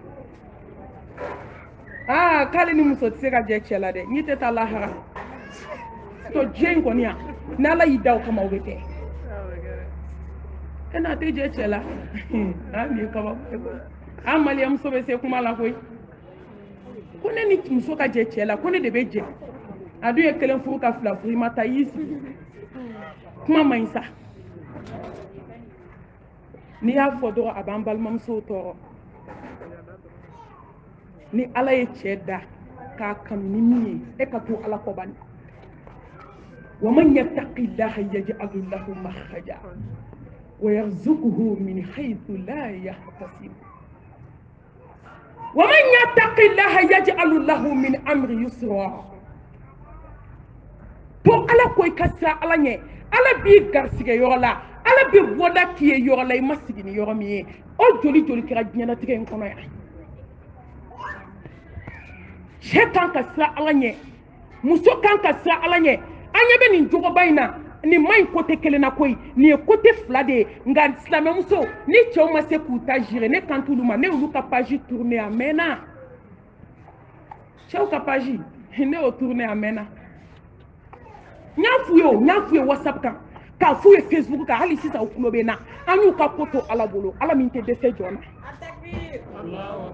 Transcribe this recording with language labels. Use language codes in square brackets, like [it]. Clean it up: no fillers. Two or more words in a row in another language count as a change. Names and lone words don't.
[bm] k'ale ni muso tɛ se ka jɛ cɛ la dɛ n'i tɛ taa lahara to diɲɛ in kɔni yan ni Ala y'i da o kama o bɛ kɛ e n'a tɛ jɛ cɛ la nin ye kaba an Maliɲɛ muso bɛ se kuma la koyi ko ne ni muso ka jɛ cɛ la ko ne de bɛ jɛ a dun ye kelen furu ka fila furu i ma taa i y'i sigi kuma man ɲi sa n'i y'a fɔ dɔrɔn a b'an balimamusow tɔɔrɔ ni Ala ye cɛ da k'a kanu ni min ye e ka to Ala kɔ bani [ar] ومن يتق الله يجعل له مخرجا ويرزقه من حيث لا يحتسب ومن يتق الله يجعل له من أمره يسرا [bm] to Ala ko i ka sira Ala ɲɛ Ala b'i garisɛgɛ yɔrɔ la Ala bɛ bɔda k'i ye yɔrɔ la i ma sigi ni yɔrɔ min ye o joli joli kɛra diɲɛlatigɛ in kɔnɔ yan cɛ kan ka sira Ala ɲɛ muso kan ka sira Ala ɲɛ an ɲɛ bɛ nin jogoba in na nin ma ɲi kote kelen na koyi nin ye kote fila de ye nka silamɛmuso ni cɛw ma se k'u ta gérer ne kan t'olu ma ne y'olu ka [fr] page tourner [bm] a mɛnna cɛw ka page ne y'o tourner a mɛnna n y'a f'u ye WhatsApp kan k'a f'u ye Facebook kan hali sisan u tulo bɛ n na an y'u ka ko to Ala bolo Ala min tɛ dɛsɛ jɔn na